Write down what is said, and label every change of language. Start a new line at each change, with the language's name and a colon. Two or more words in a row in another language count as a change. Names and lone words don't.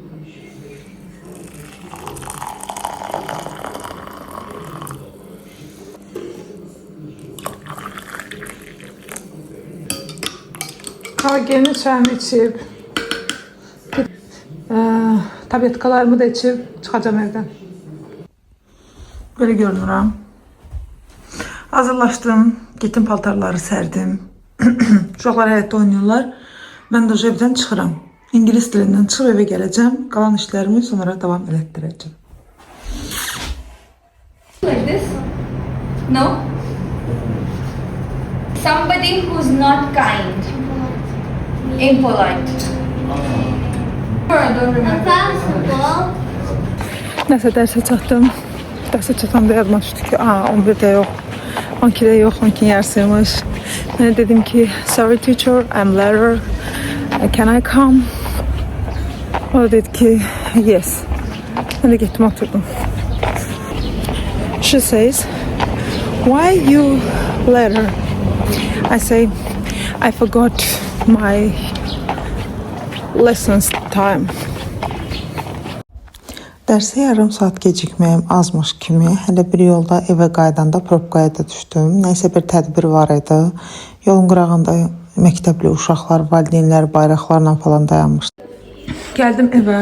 Azerbaijani: Kavgeni çayımı içib, tabletkalarımı da içib çıxacağım evdən. Böyle görünürəm. Hazırlaşdım, getdim paltarları sərdim. Uşaqlar həyətdə oynayırlar. Mən də evdən çıxıram. İngilis dilindən çıxıb evə gələcəm. Qalan işlərimi sonra davam elətdirəcəm.
English: Like this? No? Somebody who's not kind. Impolite. I don't remember.
Azerbaijani: Nəsə dərsə çatdım. Dərsə çatanda yadıma düşdü ki, 11-də yox, 12-də yox, 12-nin yarısıymış. Mən dedim ki,
English: sorry teacher, I'm later. Can I come?
Azerbaijani: O da dedi ki, yes. Mən də getdim oturdum.
English: She says, why you later? I say, I forgot my lessons time.
Azerbaijani: Dərsə yarım saat gecikməyim azmış kimi, hələ bir yolda evə qaydanda probkaya da düşdüm. Nəysə bir tədbir var idi. Yolun qırağında məktəbli uşaqlar, valideynlər bayraqlarla falan dayanmışdı. Gəldim evə.